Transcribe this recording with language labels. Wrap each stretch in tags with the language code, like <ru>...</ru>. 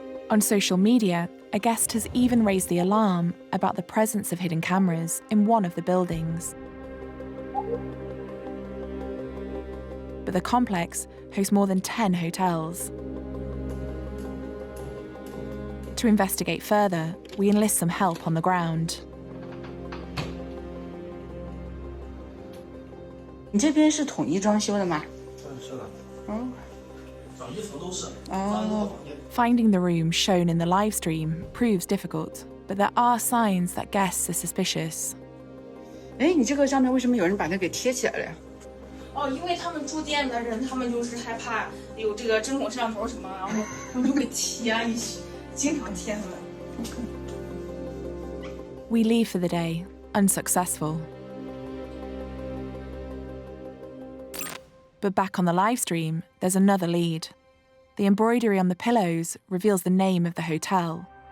<en>On social media, a guest has even raised the alarm about the presence of hidden cameras in one of the buildings. But the complex hosts more than 10 hotels. To investigate further, we enlist some help on the ground.</en> <zh>你这边是统一装修的吗？是的。哦。找衣服都是。哦。</zh> <en>Finding the room shown in the live stream proves difficult, but there are signs that guests are suspicious.</en> <zh>哎，你这个上面为什么有人把它给贴起来了呀？哦，因为他们住店的人，他们就是害怕有这个针孔摄像头什么，然后他们就会贴啊，经常贴他们。</zh> <en>We leave for the day, unsuccessful. But back on the live stream, there's another lead. The embroidery on the pillows reveals the name of the hotel.</en>